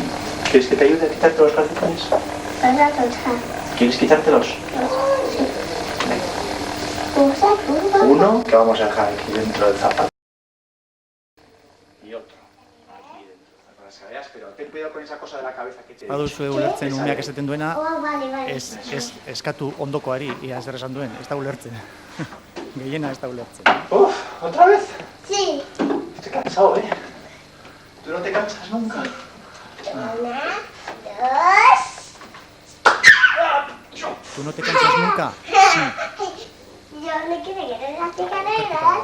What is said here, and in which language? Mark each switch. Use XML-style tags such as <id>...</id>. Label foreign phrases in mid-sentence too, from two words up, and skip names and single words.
<es>¿Quieres que te ayude a quitarte los calcetines? ¿Quieres quitártelos? Sí. Uno que vamos a dejar aquí dentro del zapato. Y otro aquí dentro. Para las caderas, pero ten cuidado con esa cosa de la cabeza que te he dicho.</es> <eu>Baduzue ulertzen umeak esaten duena, eskatu ondokoari, ia zer esan duen, ez da ulertzen. Gehiena ez da ulertzen.</eu> <es>¿Otra vez? Sí. Estoy cansado, ¿eh? ¿Tú no te cansas nunca? 1, 2. ¿Tú no te cansas nunca? Sí. Yo no quiero ir a las carreras.</es>